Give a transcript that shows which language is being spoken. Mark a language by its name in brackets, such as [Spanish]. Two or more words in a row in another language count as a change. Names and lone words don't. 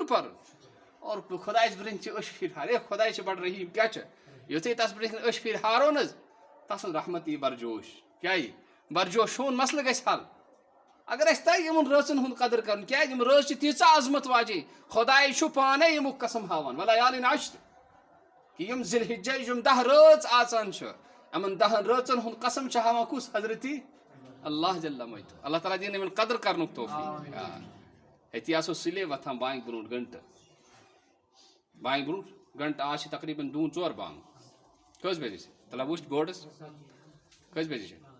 [Kashmiri] پَرُن اور خۄدایَس برونٛہہ چھِ أچھ پھِرِ ہارے خۄداے چھِ بَڑٕ رحیٖم کیٛاہ چھُ یُتھُے تَس برونٛہہ کِنۍ أچھ پھِرِ ہارو نہٕ حظ تَسُنٛد رحمت یی بَرجوش کیٛاہ یی بَرجوش سون مَسلہٕ گژھِ حل اگر اَسہِ تَگہِ یِمَن رٲژَن ہُنٛد قدٕر کَرُن کیٛازِ یِم رٲژ چھِ تیٖژاہ عظمت واجے خۄداے چھُ پانَے ییٚمیُک قسم ہاوان [Arabic] وَلا یالِن عشر [Kashmiri] کہِ یِم ذی الحجٕچ یِم 10 رٲژ آسان چھِ یِمَن 10 رٲژَن ہُنٛد قسم چھِ ہاوان کُس حضرتِ اللہ [Arabic] جل مجدُ اللہ تعالیٰ [Kashmiri] دِیِن یِمَن قدٕر کَرنُک توفیٖق أتی آسو سُلے وۄتھان بانٛگہِ برونٛٹھ گھنٹہٕ بانٛگہِ برونٛٹھ گھنٹہٕ آز چھِ تقریٖباً 2 4 بانٛگ کٔژ بجے چھِ تَلہ وٕچھ بوڈَس کٔژِ بجے چھِ